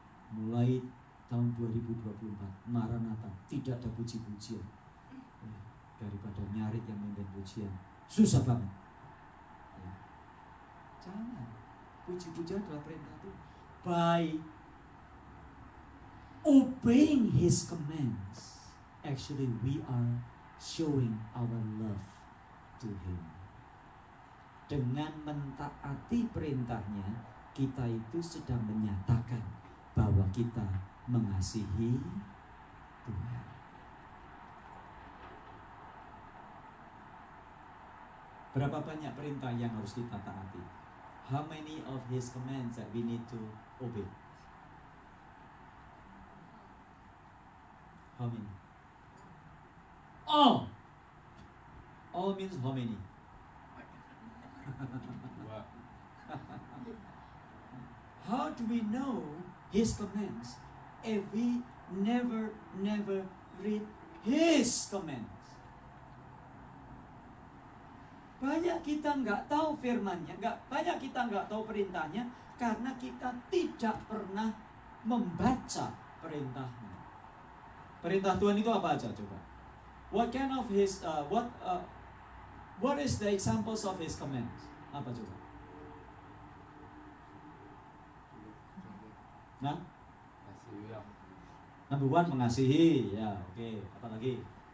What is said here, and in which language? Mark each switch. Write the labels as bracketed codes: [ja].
[id] Mulai tahun 2024, Maranatha, tidak ada puji-pujian. Daripada nyari yang memimpin pujian, susah banget. Ya. Jangan. Puji-pujian adalah perintah Tuhan. [en] By obeying His commands, actually we are showing our love to Him. [id] Dengan mentaati perintahnya, kita itu sedang menyatakan bahwa kita mengasihi Tuhan. Berapa banyak perintah yang harus kita taati? [en] How many of His commands that we need to obey? How many? All. All means how many? [id] Dua. [en] How do we know His commands if we never read His commands? [id] Banyak kita nggak tahu firman-Nya, banyak kita nggak tahu perintahnya karena kita tidak pernah membaca perintahnya. Perintah Tuhan itu apa aja coba? [en] What kind of His what is the examples of His commands? [id] Apa coba? Nah, Kasih yang [en] number one [id] mengasihi, ya oke. Apa lagi?